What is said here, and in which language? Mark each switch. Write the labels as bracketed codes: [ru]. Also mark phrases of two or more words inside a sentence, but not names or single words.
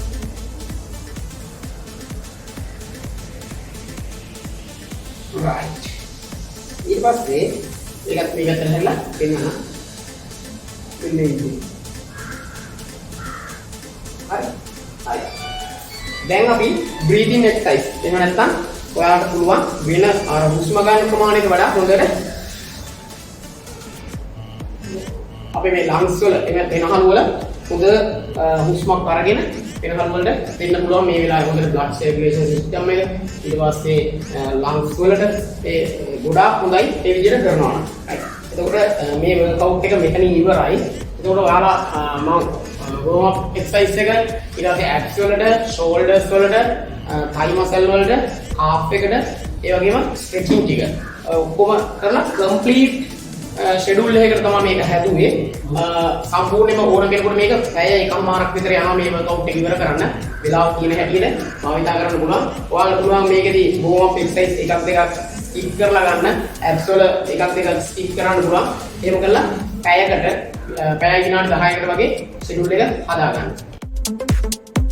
[en] right. [si] ඊට පස්සේ ඒකත් මේ පැත්තට හැරලා දෙන්න. මෙන්න ඉන්නේ. හරි. දැන් අපි [en] breathing exercise. [si] එහෙම නැත්නම් ඔයාලට පුළුවන් වෙන අර හුස්ම ගන්න ප්‍රමාණයට වඩා හොඳට අපි මේ lungs වල එහෙම වෙනහළු වල හොඳ හුස්මක් අරගෙන වෙනහළු වලට දෙන්න පුළුවන් මේ වෙලාවේ හොඳට [en] blood circulation system [si] එක ඊට පස්සේ lungs වලට ඒ ගොඩාක් හොඳයි ඒ විදිහට කරනවා නම්. එතකොට මේ workout එක මෙතනින් ඉවරයි. එතකොට ඔයාලා මම [en] warm up exercise [si] එක ඊට පස්සේ abs වලට, shoulders වලට, [en] thigh muscle [si] වලට, calf එකට, ඒ වගේම stretching ටික ඔක්කොම කරලා [en] complete schedule [si] එකකට තමයි මේක හැදුවේ. සම්පූර්ණයෙන්ම ඕන කෙනෙකුට මේක පැය එකමාරක් විතර යනවා මේ workout එක ඉවර කරන්න. වෙලාව තියෙන හැටියට මම හිතා කරන්න පුළුවන්. ඔයාලට පුළුවන් මේකෙදි [en] warm up exercise [si] එකක් දෙකක් skip කරලා ගන්න. abs වල එකක් දෙකක් skip කරන්න පුළුවන්. එහෙම කළා පැයකට පැය විනාඩි 10කට වගේ schedule එක හදා ගන්න.